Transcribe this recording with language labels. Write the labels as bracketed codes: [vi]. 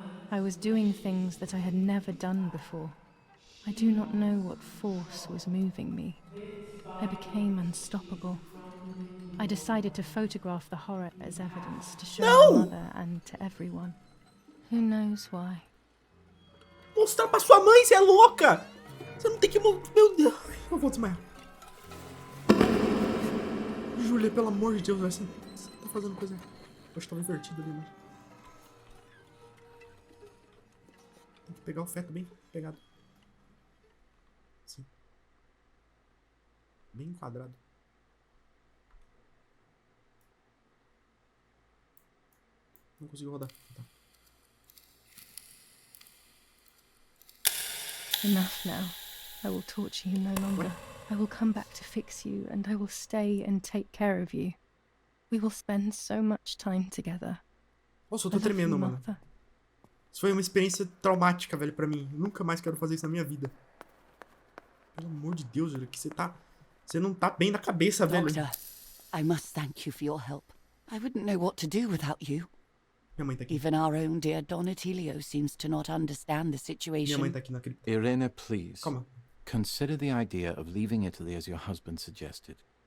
[en] I was doing things that I had never done before. I do not know what force was moving me. I became unstoppable. I decided to photograph the horror as evidence to show my mother and to everyone. Who knows why? [pt] Mostrar pra sua mãe, você é louca! Você não tem que... Meu Deus, eu vou desmaiar. Júlia, pelo amor de Deus, você tá fazendo coisa... Eu acho que tava invertido ali, mano. Tem que pegar o feto bem pegado. Assim. Bem enquadrado. Não consigo rodar. Tá. [en] Enough now. I will torture you no longer. I will come back to fix you, and I will stay and take care of you. We will spend so much time together. [pt] Nossa, eu tô tremendo, mano. Isso foi uma experiência traumática, velho, pra mim. Eu nunca mais quero fazer isso na minha vida. Pelo amor de Deus, Júlia, que você tá... Você não tá bem na cabeça, velho. [en] Doctor, I must thank you for your help. I wouldn't know what to do without you. [pt] Minha mãe tá aqui. [en] Even our own dear Don Attilio seems to not understand the [pt] Minha mãe [en] situation. [pt] tá aqui na cripta. [en] Irene, please. [pt] Calma. [en] Consider the idea of leaving Italy as your husband suggested.